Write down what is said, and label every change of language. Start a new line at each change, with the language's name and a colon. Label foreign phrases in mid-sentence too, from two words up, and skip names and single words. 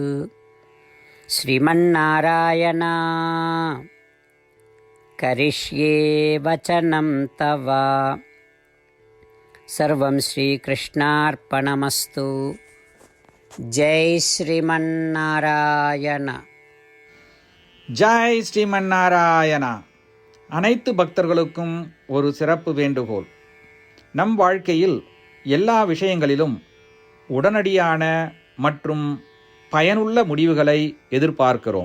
Sanskrit: श्रीमन्नारायण, करिष्ये वचनं तव. सर्वं श्रीकृष्णार्पणमस्तु. जय श्रीमन्नारायण. जय श्रीमन् नारायण.
Tamil: அனைத்து பக்தர்களுக்கும் ஒரு சிறப்பு வேண்டுகோள். நம் வாழ்க்கையில் எல்லா விஷயங்களிலும் உடனடியான மற்றும் பயனுள்ள முடிவுகளை எதிர்பார்க்கிறோம்.